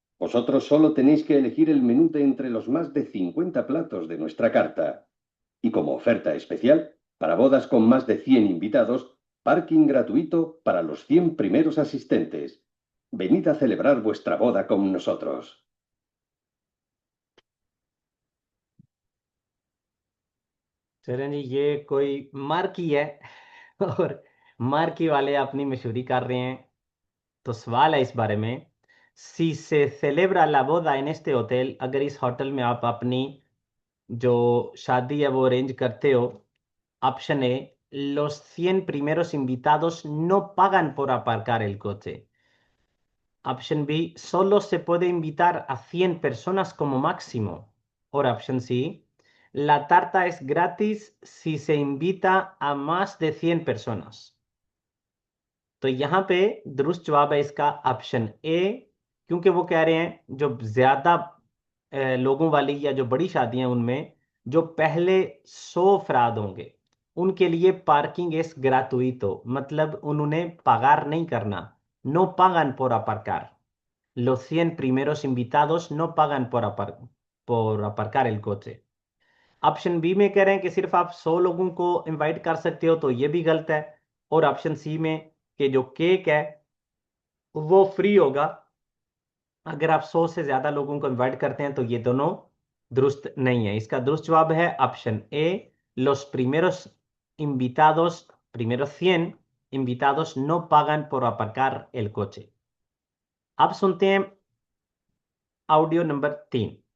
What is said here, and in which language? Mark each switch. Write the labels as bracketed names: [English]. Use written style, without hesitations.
[Spanish] Vosotros solo tenéis que elegir el menú de entre los más de 50 platos de nuestra carta. Y como oferta especial, para bodas con más de 100 invitados, parking gratuito para los 100 primeros asistentes. Venid a celebrar vuestra boda con nosotros. [Hindi] चलें जी, ये कोई marquee है और marquee वाले अपनी मशहूरी कर रहे हैं। तो सवाल है इस बारे में, [Spanish] si se celebra la boda en este hotel, [Hindi] अगर इस होटल में आप अपनी जो शादी है वो अरेंज करते हो, option A, [Spanish] los 100 primeros invitados no pagan por aparcar el coche। ऑप्शन बी, solo se puede invitar a 100 personas como máximo। [Hindi] और option C, [Spanish] la tarta es gratis si se invita a más de 100 personas। [Hindi] तो यहाँ पे दुरुस्त जवाब है इसका option A, क्योंकि वो कह रहे हैं जो ज्यादा लोगों वाली या जो बड़ी शादियां उनमें जो पहले 100 अफराद होंगे उनके लिए पार्किंग एस ग्रातुइतो, मतलब उन्होंने पगार नहीं करना, [Spanish] no pagan por aparcar. Los 100 primeros invitados no pagan por aparcar el coche. [Hindi] Option B में कह रहे हैं कि सिर्फ आप 100 लोगों को इनवाइट कर सकते हो, तो ये भी गलत है। और ऑप्शन सी में कि जो केक है वो फ्री होगा अगर आप 100 से ज्यादा लोगों को इनवाइट करते हैं, तो ये दोनों दुरुस्त नहीं है। इसका दुरुस्त जवाब है option A, [Spanish] los primeros 100 invitados no pagan por aparcar el coche। [Hindi] अब सुनते हैं ऑडियो नंबर 3।